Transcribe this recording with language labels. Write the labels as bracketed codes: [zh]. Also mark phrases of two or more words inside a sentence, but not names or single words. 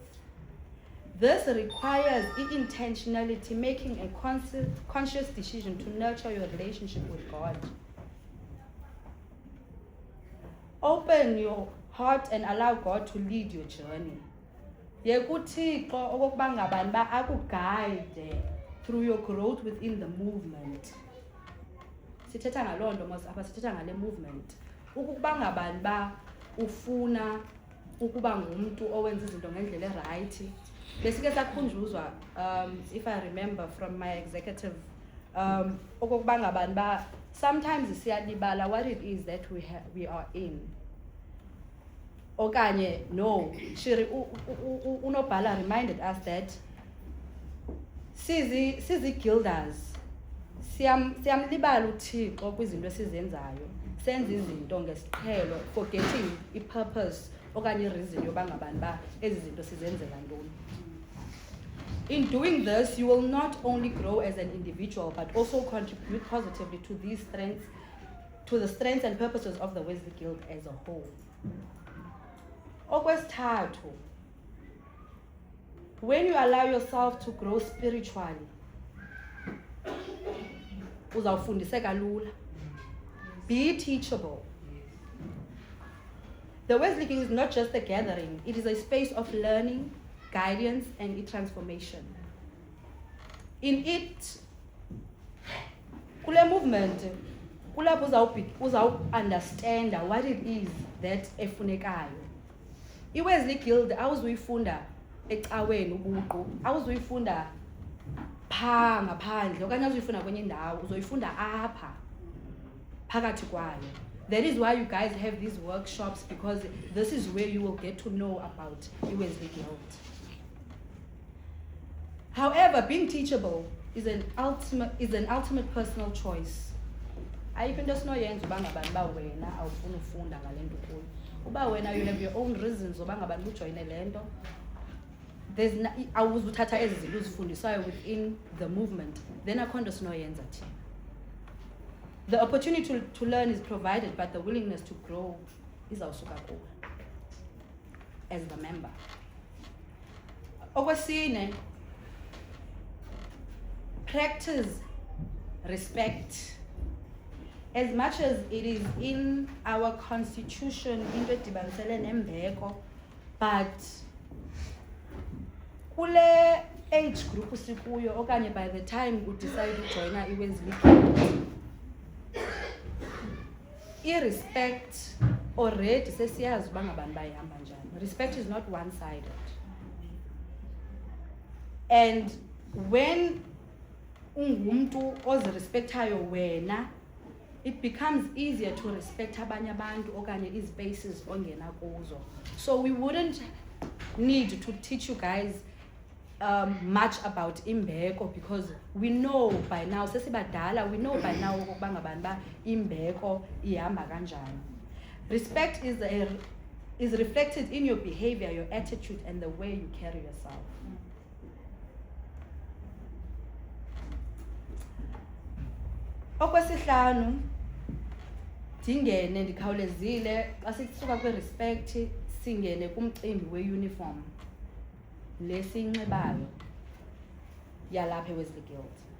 [en] This requires intentionality, making a conscious decision to nurture your relationship with God. Open your heart and allow God to lead your journey. [xh] Yekuthixo okokuba ngabani ba akuguide [en] through your growth within the movement. [xh] Sithetha ngaloo nto mos apha sithetha ngale movement. Ukuba ngabani ba ufuna ukuba ngumuntu owenza izinto ngendlela erayithi. Besike sakhunjuzwa [en] if I remember from my executive [xh] okokuba ngabani ba [en] sometimes siyalibala what it is that we are in. [xh] Okanye no, Shiri unobhala [en] reminded us that [xh] sizi guilders siyamlibala uThixo kwizinto esizenzayo, senza izinto ngesiqhelo, forgetting i-purpose okanye i-reason yoba ngabani ba ezi zinto sizenzela ntoni. [en] In doing this, you will not only grow as an individual, but also contribute positively to these strengths, to the strengths and purposes of the Wesley Guild as a whole. Okwesithathu, when you allow yourself to grow spiritually, [xh] uzawufundiseka lula. [en] Be teachable. The Wesley Guild is not just a gathering, it is a space of learning, guidance, and transformation. In it, [xh] kule movement, kulapho uzawu understand [en] what it is that [xh] efunekayo. I-Wesley Guild awuzuyifunda ecaweni ubuqu, awuzuyifunda phaa ngaphandle okanye awuzuyifunda kwenye indawo, uzoyifunda apha phakathi kwayo. [en] That is why you guys have these workshops, because this is where you will get to know about i-Wesley Guild. However, being teachable is an ultimate personal choice. [xh] Ayikho into esinoyenza uba ngabani ba wena awufuna ufunda ngale nto kuyo. Uba wena [en] you have your own reasons [xh] uba ngabani ujoyine le nto. Awuzuthatha ezi zinto uzifundisayo [en] within the movement, [xh] then akho nto sinoyenza thina. [en] The opportunity to learn is provided, but the willingness to grow [xh] izawusuka kuwe [en] as the member. Okwesine, practice respect. As much as it is in our constitution, [xh] into edibanisele nembeko, but kule [en] age group [xh] sikuyo okanye [en] by the time you decide to join [xh] i-Wesley Guild, i-respect already sesiyazi uba ngabani bayihamba njani. [en] Respect is not one-sided. And when [xh] ungumntu ozirespectayo wena, [en] it becomes easier to respect [xh] abanye abantu okanye izpaces ongena kuzo. [en] So we wouldn't need to teach you guys much about imbeko, because we know by now, sesibadala, we know by now [xh] ukuba ngabani ba imbeko ihamba kanjani. [en] Respect is reflected in your behavior, your attitude, and the way you carry yourself. [xh] Okwesihlanu, ndingene ndikhawulezile xa sisuka kwi-respect singene kumcimbi we-uniform lesiyinxibayo yalapha eWesley Guild.